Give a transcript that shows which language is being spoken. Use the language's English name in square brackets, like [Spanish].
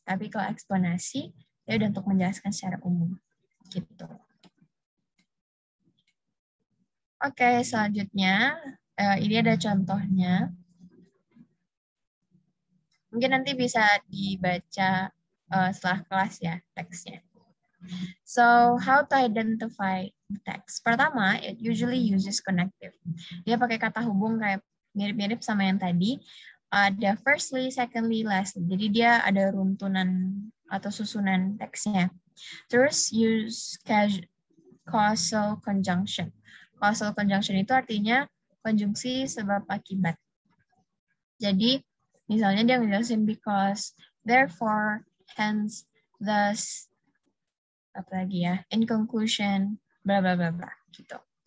[Indonesian] Tapi kalau eksplanasi ya udah untuk menjelaskan secara umum gitu. Oke, selanjutnya ini ada contohnya. Mungkin nanti bisa dibaca setelah kelas ya teksnya. [English] So, how to identify text? [Indonesian] Pertama, [English] it usually uses connective. [Indonesian] Dia pakai kata hubung kayak mirip-mirip sama yang tadi. Ada firstly, secondly, lastly. Jadi dia ada runtunan atau susunan teksnya. Terus [English] use causal conjunction. [Indonesian] Causal conjunction itu artinya konjungsi sebab akibat. Jadi misalnya dia ngejelasin because, therefore, hence, thus, apa lagi ya, in conclusion, bla bla bla bla gitu.